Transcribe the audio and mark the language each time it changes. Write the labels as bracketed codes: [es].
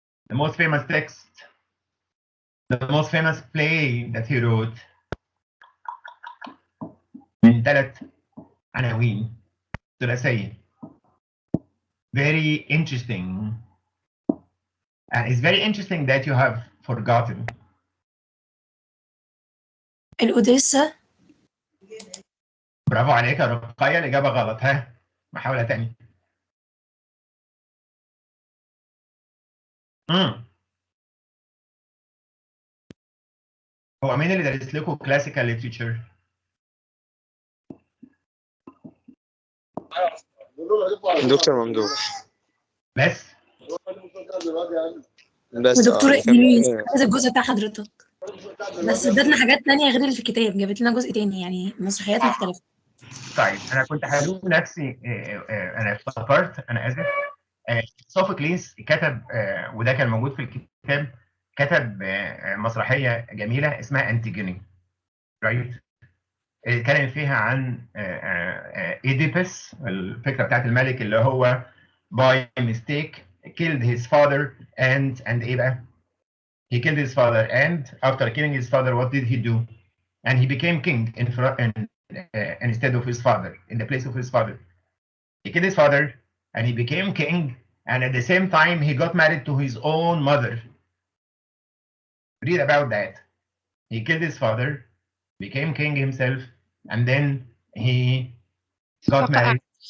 [en] The most famous text, the most famous play that he wrote [ar] من 3 عناوين ثلاثية. [en] Very interesting. And it's very interesting that you have forgotten. [ar] الأوديسا. برافو عليك يا رقية، الإجابة غلط. ها محاولة تانية. هو مين اللي درس لكم كلاسيكال ليتريتشر؟ دكتور ممدوح. بس ودكتورة إيميليس هذا الجزء بتاع حضرتك، بس ادتنا حاجات تانية غير اللي في الكتاب، جابت لنا جزء تاني يعني مسرحيات مختلفة. طيب أنا كنت هلوم نفسي، أنا افتكرت، أنا آسف. سوفوكليس كتب، وده كان موجود في الكتاب، كتب مسرحية جميلة اسمها أنتيجوني، رايت؟ اتكلم فيها عن إيديبس، الفكرة بتاعت الملك اللي هو [en] by mistake killed his father [ar] and إيه بقى؟ [en] He killed his father, and after killing his father, what did he do? And he became king instead of his father, in the place of his father. He killed his father, and he became king, and at the same time, he got married to his own mother. Read about that. He killed his father, became king himself, and then he got married.